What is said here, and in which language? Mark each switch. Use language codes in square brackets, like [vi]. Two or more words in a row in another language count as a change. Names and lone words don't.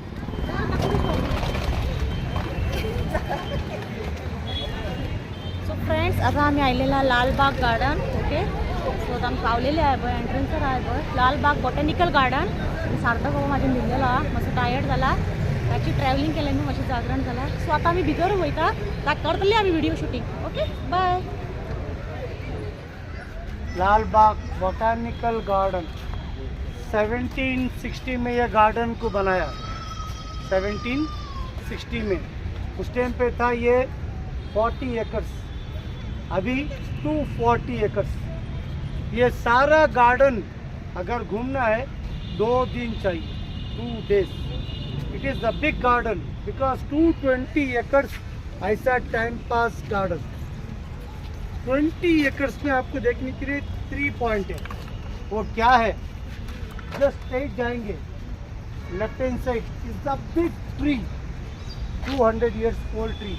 [en] so friends, [kok] आतां आमी आयलेला लालबाग गार्डन. ओके, सो आतां आमी पावलेले आहे पळय, एंट्रन्सर आहे पळय लालबाग बॉटॅनिकल गार्डन. सारको बाबा म्हाजें न्हिदलेलो आहा, मातसो टायर्ड जाला. रातची ट्रॅव्हलिंग केलें न्हू, मातशें जागरण जाला. सो आतां आमी भितर वयता, करतली आमी [en] video shooting. okay, bye. [hi] लालबाग बॉटनिकल गार्डन 1760 में यह गार्डन को बनाया. 1760 में उस टाइम पे था ये 40 एकर्स, अभी 240 एकर्स. ये सारा गार्डन अगर घूमना है 2 दिन चाहिए, [en] 2 days. it is the big garden because 220 acres ऐसा time pass garden. [hi] 20 एकर्स में आपको देखने के लिए 3 पॉइंट है. वो क्या है, [en] just straight जाएंगे, left hand side is the big tree, 200 years old tree.